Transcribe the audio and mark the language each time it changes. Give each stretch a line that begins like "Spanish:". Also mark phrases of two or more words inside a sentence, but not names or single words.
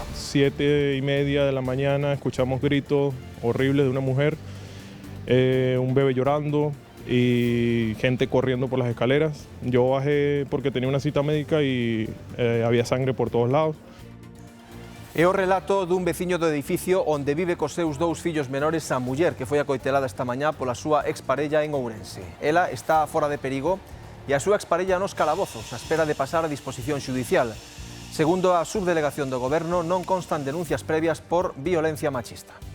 Spanish: 7:30 de la mañana, escuchamos gritos horribles de una mujer, un bebé llorando y gente corriendo por las escaleras. Yo bajé porque tenía una cita médica y había sangre por todos lados.
Galician: É o relato dun veciño do edificio onde vive cos seus dous fillos menores a muller que foi acoitelada esta mañá pola súa exparella en Ourense. Ela está fora de perigo e a súa exparella nos calabozos, a espera de pasar a disposición xudicial. Segundo a subdelegación do Goberno, non constan denuncias previas por violencia machista.